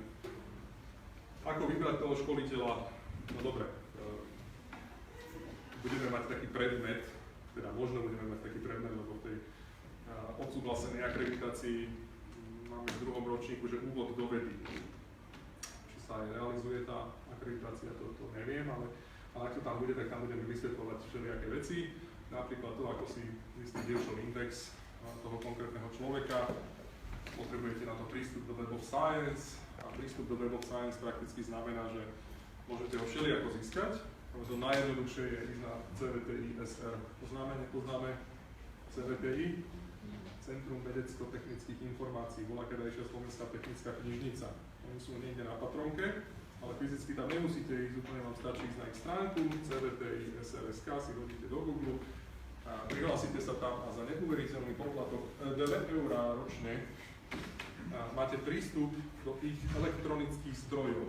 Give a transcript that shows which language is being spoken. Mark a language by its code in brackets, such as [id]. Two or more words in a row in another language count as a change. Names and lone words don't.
[sk] Ako vybrať toho školiteľa? No dobre, budeme mať taký predmet, teda možno budeme mať taký predmet, lebo v tej odsúhlasenej akreditácii máme v druhom ročníku, že úvod do vedy. Či sa aj realizuje tá akreditácia, to neviem, ale ak to tam bude, tak tam budeme vysvetľovať všelijaké veci. Napríklad to, ako si zistí Virchow index toho konkrétneho človeka. Potrebujete na to prístup do Web of Science a prístup do Web of Science prakticky znamená, že môžete ho všelijako získať. To najjednoduchšie je ísť na CVTI SR. Nepoznáme CVTI? Centrum vedecko-technických informácií, bola kedajšia Slovenská technická knižnica. Oni sú niekde na Patronke, ale fyzicky tam nemusíte ísť, úplne vám stačí ísť na ich stránku, CVTI SRSK, si hodíte do Google a prihlásite sa tam a za neuveriteľný poplatok 2 € ročne máte prístup do ich elektronických zdrojov.